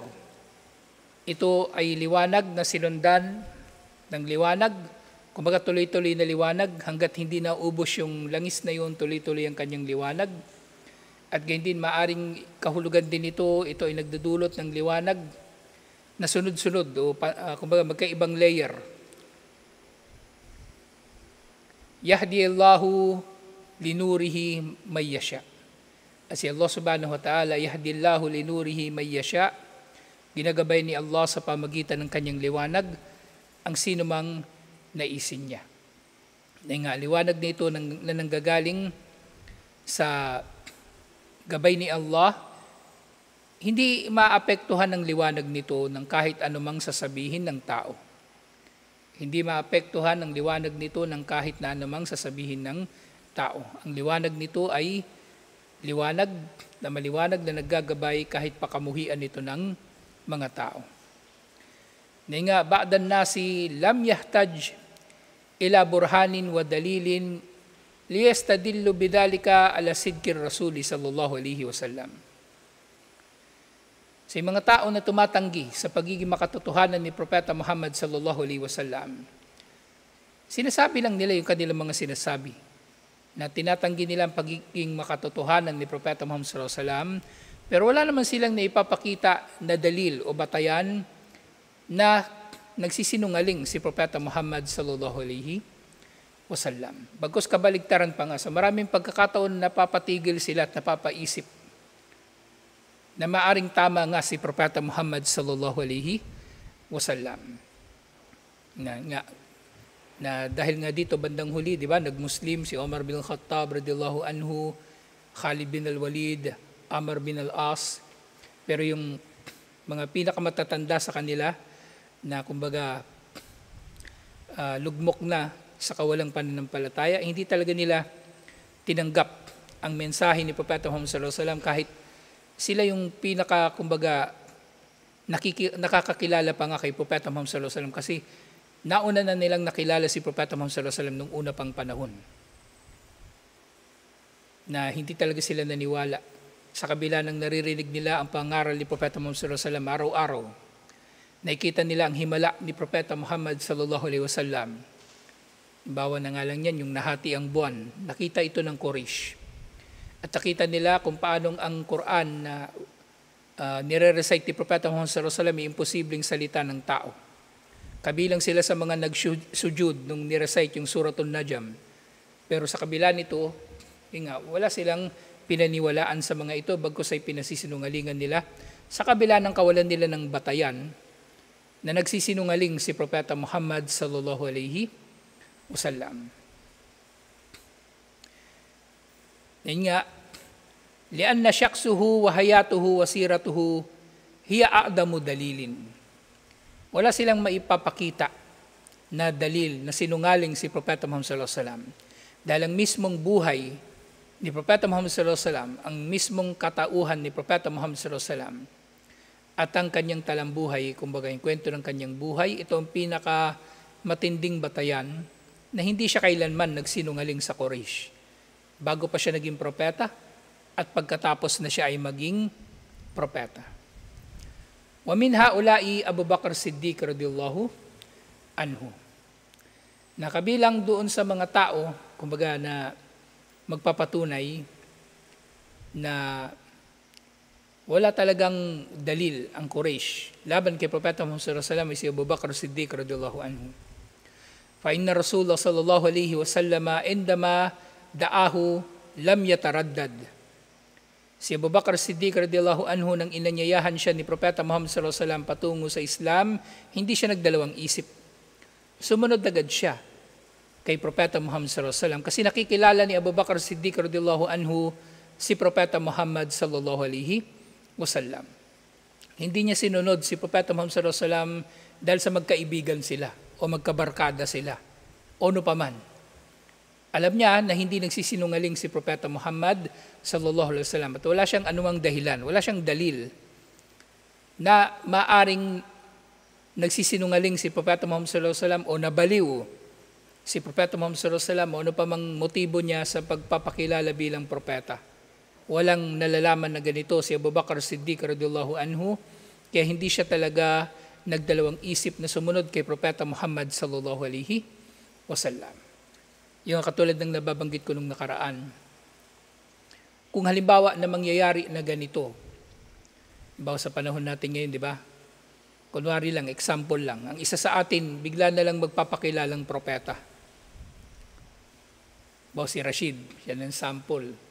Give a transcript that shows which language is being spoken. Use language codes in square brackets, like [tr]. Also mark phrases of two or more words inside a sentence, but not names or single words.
[tl] Ito ay liwanag na sinundan ng liwanag. Kumbaga tuloy-tuloy na liwanag hanggat hindi naubos yung langis na yun, tuloy-tuloy ang kanyang liwanag. At gayon din maaring kahulugan din ito ay nagdudulot ng liwanag na sunod-sunod o kumbaga magkaibang layer. [ar] يهدي الله لنوره من يشاء. [tl] Kasi [ar] الله سبحانه وتعالى، يهدي الله لنوره من يشاء, [tl] ginagabay ni Allah sa pamagitan ng kanyang liwanag ang sino mang naisin niya. Dahil nga, liwanag nito na nanggagaling sa gabay ni Allah, hindi maapektuhan ng liwanag nito ng kahit anumang sasabihin ng tao. Hindi maapektuhan ng liwanag nito ng kahit na anumang sasabihin ng tao. Ang liwanag nito ay liwanag na maliwanag na naggagabay kahit pakamuhian nito ng mga tao. Dahil nga, [ar] بعض الناس لم يحتج إلى برهان ودليل ليستدل بذلك على صدق الرسول صلى الله عليه وسلم. [tl] Sa mga tao na tumatanggi sa pagiging makatotohanan ni Propeta Muhammad [ar] صلى الله عليه وسلم, [tl] sinasabi lang nila yung kanilang mga sinasabi na tinatanggi nila ang pagiging makatotohanan ni Propeta Muhammad [ar] صلى الله عليه وسلم, [tl] pero wala naman silang naipapakita na dalil o batayan na nagsisinungaling si Propeta Muhammad [ar] صلى الله عليه وسلم. [tl] Bagkus kabaligtaran pa nga, sa maraming pagkakataon napapatigil sila at napapaisip na maaring tama nga si Propeta Muhammad [ar] صلى الله عليه وسلم. [tl] Na dahil nga dito bandang huli, di ba, nagmuslim si Omar bin Khattab [ar] رضي الله عنه, [tl] Khalid bin al-Walid, Amr bin al-As, pero yung mga pinakamatatanda sa kanila na kumbaga lugmok na sa kawalang pananampalataya, hindi talaga nila tinanggap ang mensahe ni Propeta Muhammad [ar] صلى الله عليه وسلم [tl] kahit sila yung pinaka kumbaga nakakakilala pa nga kay Propeta Muhammad [ar] صلى الله عليه وسلم [tl] kasi nauna na nilang nakilala si Propeta Muhammad [ar] صلى الله عليه وسلم [tl] nung una pang panahon. Na hindi talaga sila naniwala sa kabila ng naririnig nila ang pangaral ni Propeta Muhammad [ar] صلى الله عليه وسلم [tl] araw-araw. Nakikita nila ang himala ni Propeta Muhammad [ar] صلى الله عليه وسلم. [tl] Bawa na nga lang yan, yung nahati ang buwan. Nakita ito ng Quraysh. At nakita nila kung paanong ang Quran na nire-recite ni Propeta Muhammad [ar] صلى الله عليه وسلم [tl] ay imposibleng salita ng tao. Kabilang sila sa mga nagsujud nung nirecite yung Suratul Najm. Pero sa kabila nito, wala silang pinaniwalaan sa mga ito bagkus ay pinasisinungalingan nila sa kabila ng kawalan nila ng batayan na nagsisinungaling si Propeta Muhammad [ar] صلى الله عليه وسلم. [tl] Yan nga, [ar] لأن شخصه وحياته وسيرته هي أعظم دليل. [tl] Wala silang maipapakita na dalil na sinungaling si Propeta Muhammad [ar] صلى الله عليه وسلم. [tl] Dahil ang mismong buhay ni Propeta Muhammad [ar] صلى الله عليه وسلم, [tl] ang mismong katauhan ni Propeta Muhammad [ar] صلى الله عليه وسلم, [tl] at ang kanyang talambuhay, kumbaga yung kwento ng kanyang buhay, ito ang pinaka matinding batayan na hindi siya kailanman nagsinungaling sa Quraysh. Bago pa siya naging propeta at pagkatapos na siya ay maging propeta. [ar] ومن هؤلاء أبو بكر الصديق رضي الله عنه. [tl] Nakabilang doon sa mga tao, kumbaga na magpapatunay na wala talagang dalil ang Quraysh laban kay Propeta Muhammad [ar] صلى الله عليه وسلم, [tl] si Abu Bakr Siddiq [ar] رضي الله عنه. فإن رسول الله صلى الله عليه وسلم عندما دعاه لم يتردد. [tl] Si Abu Bakr Siddiq [ar] رضي الله عنه [tl] nang inanyayahan siya ni Propeta Muhammad [ar] صلى الله عليه وسلم [tl] patungo sa Islam, hindi siya nagdalawang isip. Sumunod agad siya kay Propeta Muhammad [ar] صلى الله عليه وسلم [tl] kasi nakikilala ni Abu Bakr Siddiq [ar] رضي الله عنه [tl] si Propeta Muhammad [ar] صلى الله عليه وسلم. [tl] Hindi niya sinunod si Propeta Muhammad [ar] صلى الله عليه وسلم [tl] dahil sa magkaibigan sila o magkabarkada sila o ano paman. Alam niya na hindi nagsisinungaling si Propeta Muhammad [ar] صلى الله عليه وسلم [tl] at wala siyang anumang dahilan, wala siyang dalil na maaring nagsisinungaling si Propeta Muhammad [ar] صلى الله عليه وسلم [tl] o nabaliw si Propeta Muhammad [ar] صلى الله عليه وسلم [tl] o ano pa mang motibo niya sa pagpapakilala bilang propeta. Walang nalalaman na ganito si Abu Bakr Siddiq [ar] رضي الله عنه, [tl] kaya hindi siya talaga nagdalawang isip na sumunod kay Propeta Muhammad [ar] صلى الله عليه وسلم. [tl] Yung katulad ng nababanggit ko nung nakaraan. Kung halimbawa na mangyayari na ganito, halimbawa sa panahon natin ngayon, di ba? Kunwari lang, example lang, ang isa sa atin bigla na lang magpapakilalang propeta. Halimbawa si Rashid, yan ang sample.